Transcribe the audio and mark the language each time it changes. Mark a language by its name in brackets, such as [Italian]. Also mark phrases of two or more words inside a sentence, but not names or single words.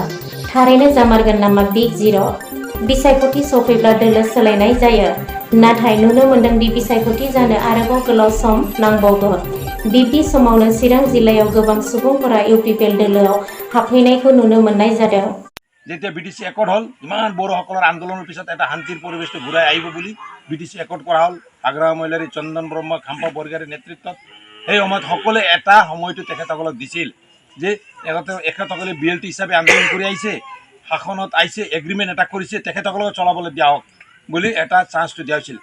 [Bodo] थारैनो जामारगोन नामा बिग जिर'? बिसायख'थि सफैब्ला दोलो सोलायनाय जायो, नाथाय नुनो मोन्दों दि बिसायख'थि जानो आरोबाव गोलाव सम नांबावगौ। बिब्दि समावनो चिरां जिल्लायाव गोबां सुबुंफोरा UPPL दोलोआव हाबफैनायखौ नुनो मोननाय जादों। [Assamese] যেতিয়া BTC একৰ্ড হ'ল, ইমান বড়োসকলৰ আন্দোলনৰ পিছত এটা শান্তিৰ পৰিৱেশটো ঘূৰাই আহিব বুলি BTC একৰ্ড কৰা হ'ল আগ্ৰাম মহিলাৰী চন্দন ব্ৰহ্মা খাম্পা বৰগাৰীৰ নেতৃত্বত। সেই সময়ত সকলোৱে এটা সময়টো তেখেতসকলক দিছিল যে এখেতসকলে BLT হিচাপে আন্দোলন কৰি আহিছে, শাসনত আহিছে, এগ্ৰিমেণ্ট এটা কৰিছে, তেখেতসকলক চলাবলৈ দিয়া হওক বুলি এটা চান্সটো দিয়া হৈছিল।